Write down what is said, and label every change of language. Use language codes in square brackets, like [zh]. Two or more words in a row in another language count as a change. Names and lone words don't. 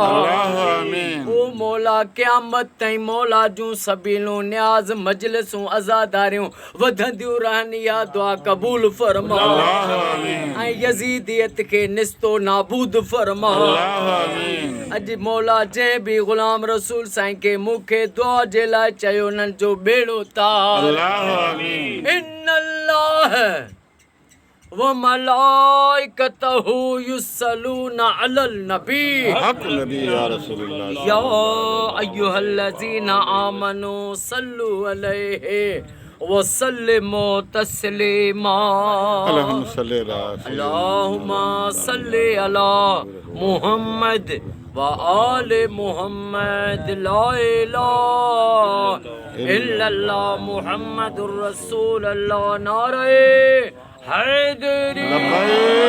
[sd] ओ मौला क़यामत ताईं मौला जूं सबीलूं न्याज़ मजलिसूं अज़ादारियूं वधंदियूं रहनि या दुआ क़बूल फरमा। ऐं यज़ीदियत खे निस्तो नाबूद फरमा। अॼु मौला जंहिं बि ग़ुलाम रसूल साईं खे मूंखे दुआ जे लाइ चयो उन्हनि जो बेड़ो तार। [ar] إن الله وملائكته يصلون على النبي يا أيها الذين آمنوا صلوا عليه وسلموا تسليما. اللهم صل على محمد وآل محمد لا إله إلا الله محمد رسول الله [ur] نعرۂ حیدری.